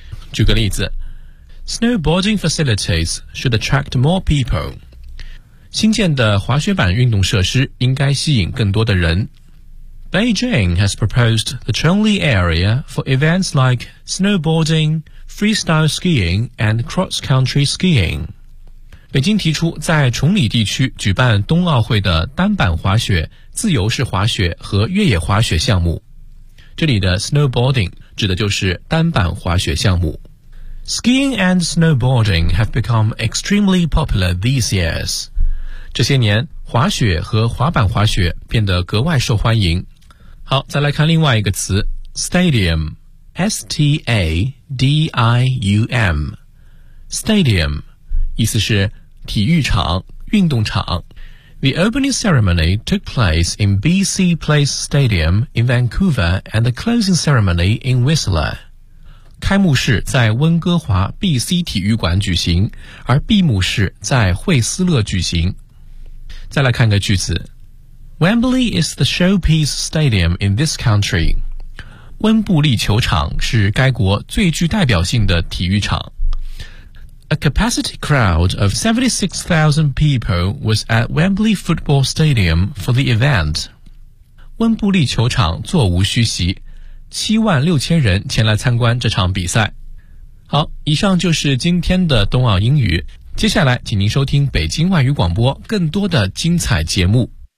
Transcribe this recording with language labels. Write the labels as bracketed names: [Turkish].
[Chinese] 举个例子 [English] Snowboarding facilities should attract more people [Chinese] 新建的滑雪板运动设施应该吸引更多的人 [English] Beijing has proposed the Chongli area for events like snowboarding, freestyle skiing, and cross-country skiing. [Chinese] 北京提出在崇礼地区举办冬奥会的单板滑雪、自由式滑雪和越野滑雪项目。这里的 snowboarding 指的就是单板滑雪项目。 [English] Skiing and snowboarding have become extremely popular these years. [Chinese] 这些年，滑雪和滑板滑雪变得格外受欢迎。好，再来看另外一个词 ,stadium, S-T-A-D-I-U-M, stadium, 意思是体育场、运动场。 [English] The opening ceremony took place in BC Place Stadium in Vancouver and the closing ceremony in Whistler. [Chinese] 开幕式在温哥华 BC 体育馆举行，而闭幕式在惠斯勒举行。再来看个句子。 [English] Wembley is the showpiece stadium in this country. [Chinese] 温布利球场是该国最具代表性的体育场。 [English] A capacity crowd of 76,000 people was at Wembley Football Stadium for the event. [Chinese] 温布利球场座无虚席，76,000人前来参观这场比赛。好，以上就是今天的冬奥英语。接下来，请您收听北京外语广播更多的精彩节目。